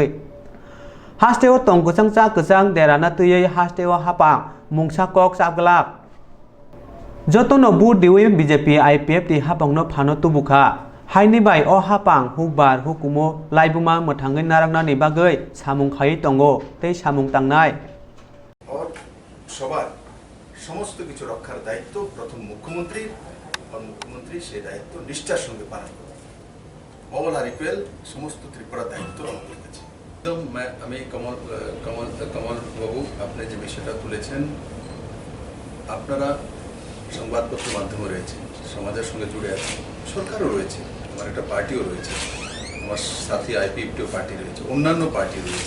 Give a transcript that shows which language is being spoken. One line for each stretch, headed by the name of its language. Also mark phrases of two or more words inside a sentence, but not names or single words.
Kok Borok: Hasteo tong kecang derana tuyei hasteo hapang mungsa kok sabglak. Jotono bu diwi BJP IPF ti hapangno phano tubuka. Haini bai o hapang hukbar hukumo laibuma mothangai narangnani bagai samung khai tongo tei samung tangnai.
Bangla: সবার সমস্ত কিছু রক্ষার দায়িত্ব প্রথম মুখ্যমন্ত্রীর, আর মুখ্যমন্ত্রী সেই দায়িত্ব নিষ্ঠার সঙ্গে পালন করেন।
English: all are equal,
Bangla: সমস্ত ত্রিপুরার দায়িত্ব আমাদের কাছে। আমি কমল বাবু, আপনি যে বিষয়টা তুলেছেন, আপনারা সংবাদপত্র মাধ্যমে রয়েছেন, সমাজের সঙ্গে জুড়ে আছেন, সরকারও রয়েছে, আমার একটা পার্টিও রয়েছে, আমার সাথী আইপিএফটিও পার্টি রয়েছে, অন্যান্য পার্টি রয়েছে।